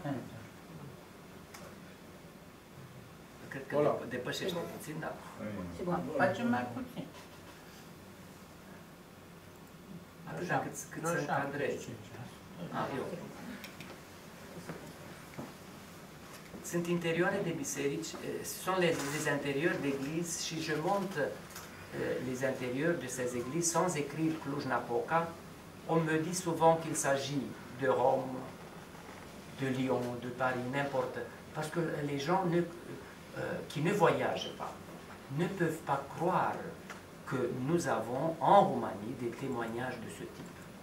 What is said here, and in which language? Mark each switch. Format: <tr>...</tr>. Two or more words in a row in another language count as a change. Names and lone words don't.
<ro>Cred că depășește puțin, dar... Facem mai puțin. Atâta cât să încadrezi. Eu. Sunt intérioare de biserici,</ro> <fr>ce sont les intérieurs d'églises, și je montre les intérieurs de ces églises sans écrire Cluj-Napoca. On me dit souvent qu'il s'agit de Rome, de Lyon, de Paris, n'importe. Parce que les gens qui ne voyagent pas ne peuvent pas croire que nous avons en Roumanie des témoignages de ce type.</fr>